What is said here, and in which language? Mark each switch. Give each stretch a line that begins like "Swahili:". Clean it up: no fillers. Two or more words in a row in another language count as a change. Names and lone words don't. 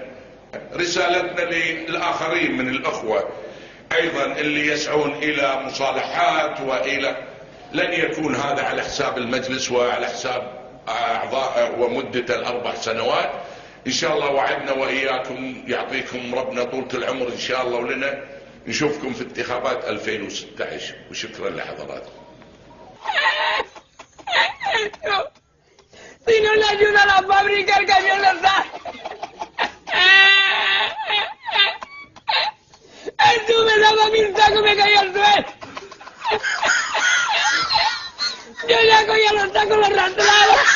Arabic: رسالتنا للآخرين من الأخوة أيضا اللي يسعون إلى مصالحات لن يكون هذا على حساب المجلس وعلى حساب أعضاء ومدة ال4 سنوات. إن شاء الله وعدنا وإياكم يعطيكم ربنا طولة العمر إن شاء الله، ولنا نشوفكم في انتخابات 2016. وشكرا لحضراتكم.
Spanish: Si no le ayuda a la fábrica, el camión no sale. Estuve daba mi saco y me caí al suelo. Yo ya cogía los sacos, los arrastraba.